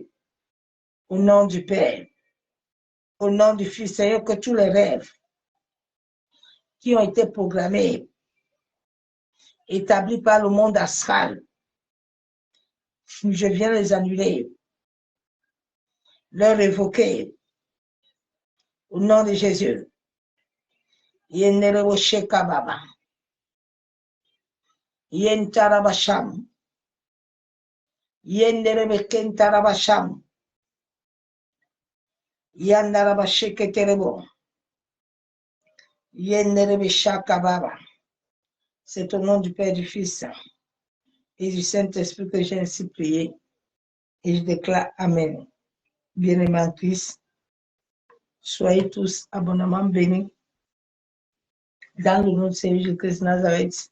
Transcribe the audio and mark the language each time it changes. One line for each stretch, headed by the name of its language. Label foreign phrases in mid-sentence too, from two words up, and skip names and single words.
French: Au nom du Père, au nom du Fils, Seigneur, que tous les rêves qui ont été programmés, établis par le monde astral, je viens les annuler, leur révoquer. Au nom de Jésus. Yenderebo shekababa. Yentarabasham. Yenderebe kentarabasham. Yandaraba sheketerebo. Yenderebe shakababa. C'est au nom du Père, du Fils et du Saint-Esprit que j'ai ainsi prié. Et je déclare Amen. Bien-aimés en Christ, soyez tous abondamment bénis dans le nom de Seigneur Jésus-Christ de Nazareth.